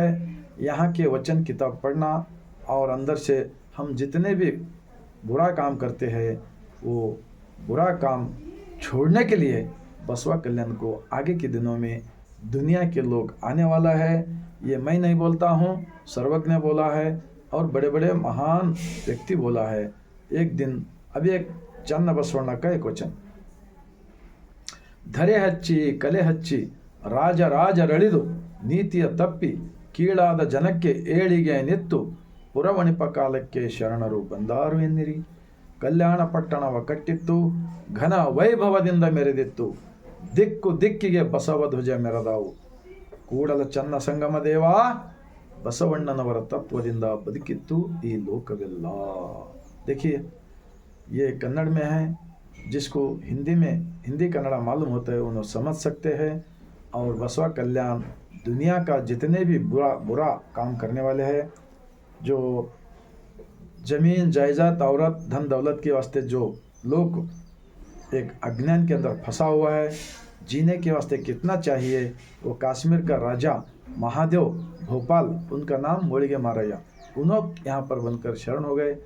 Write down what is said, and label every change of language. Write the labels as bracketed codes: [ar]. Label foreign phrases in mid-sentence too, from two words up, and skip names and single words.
[hi] यहाँ के वचन किताब पढ़ना और अंदर से हम जितने भी बुरा काम करते हैं वो बुरा काम छोड़ने के लिए बसवा कल्याण को आगे के दिनों में दुनिया के लोग आने वाला है। ये मैं नहीं बोलता हूँ, सर्वज्ञ बोला है और बड़े बड़े महान व्यक्ति बोला है। एक दिन अभी एक चन्न बसवಣ್ण का एक वचन। [kn] ಧರೆ ಹಚ್ಚಿ ಕಲೆ ಹಚ್ಚಿ ರಾಜರಳಿದು ನೀತಿಯ ತಪ್ಪಿ ಕೀಳಾದ ಜನಕ್ಕೆ ಏಳಿಗೆ ನಿತ್ತು ಪುರವಣಿಪ ಕಾಲಕ್ಕೆ ಶರಣರು ಬಂದಾರು ಎನ್ನಿರಿ. ಕಲ್ಯಾಣ ಪಟ್ಟಣವ ಕಟ್ಟಿತ್ತು, ಘನ ವೈಭವದಿಂದ ಮೆರೆದಿತ್ತು, ದಿಕ್ಕು ದಿಕ್ಕಿಗೆ ಬಸವ ಧ್ವಜ ಮೆರೆದಾವು. ಕೂಡಲ ಚನ್ನ ಸಂಗಮ ದೇವ ಬಸವಣ್ಣನವರ ತತ್ವದಿಂದ ಬದುಕಿತ್ತು ಈ ಲೋಕವೆಲ್ಲ. [hi] देखिए ये कन्नड़ में है, जिसको हिंदी कन्नड़ा मालूम होता है उन्हें समझ सकते हैं। और बसवा कल्याण दुनिया का जितने भी बुरा काम करने वाले हैं, जो जमीन जायदाद औरत धन दौलत के वास्ते जो लोग एक अज्ञान के अंदर फंसा हुआ है, जीने के वास्ते कितना चाहिए, वो कश्मीर का राजा महादेव भोपाल, उनका नाम मोड़िगे महाराजा, उन्होंने यहाँ पर बनकर शरण हो गए।